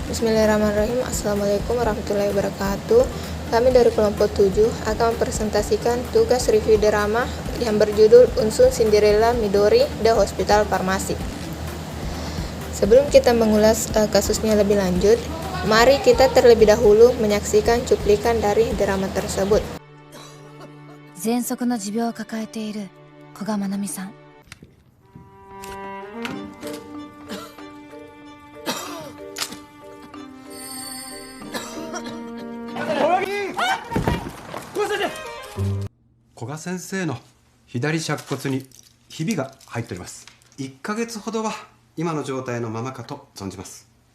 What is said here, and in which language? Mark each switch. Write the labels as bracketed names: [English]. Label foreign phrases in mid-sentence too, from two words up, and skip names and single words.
[Indonesian] Bismillahirrahmanirrahim. Assalamualaikum warahmatullahi wabarakatuh. Kami dari kelompok 7 akan mempresentasikan tugas review drama yang berjudul Unsur Cinderella Midori The Hospital Pharmacy. Sebelum kita mengulas kasusnya lebih lanjut, mari kita terlebih dahulu menyaksikan cuplikan dari drama tersebut. [Japanese] 喘息の持病を抱えている古賀愛美さん。古賀先生の左尺骨にひびが入っております。1ヶ月ほどは今の状態のままかと存じます。